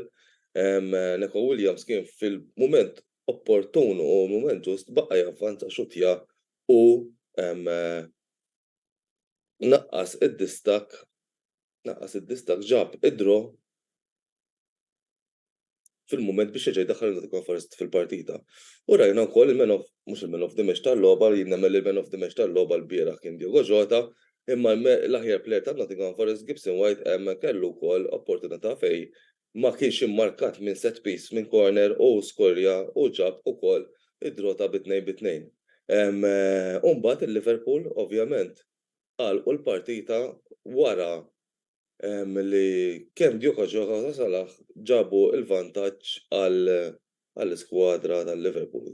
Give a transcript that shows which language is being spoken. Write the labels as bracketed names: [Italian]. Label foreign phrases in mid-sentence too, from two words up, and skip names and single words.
[Maltese] Neco Williams kien fil-mument opportun u mument ġust baqa' javvanza xutja u naqqas id-distak ġab id-draw fil-mument biex jerġa' jdaħħal il-Nottingham Forest fil-partita. U rajna wkoll mhux il- [English] man of the match [Maltese] tal-logħba, jien nagħmel il- [English] man of the match [Maltese] tal-logħba l-bieraħ kien Diogo Jota, imma l-aħjar plejer tan-Nottingham Forest Gibson White kellu wkoll opportunità fejn ma kienx immarkat minn [English] set piece [Maltese] minn corner u skorja u ġab ukoll id-drota b'2-2. U mbagħad il-Liverpool ovvjament għalqu l-partita wara li kemm Diogo Jota ta' Salah ġabu l-vantaġġ għall-iskwadra tal-Liverpool.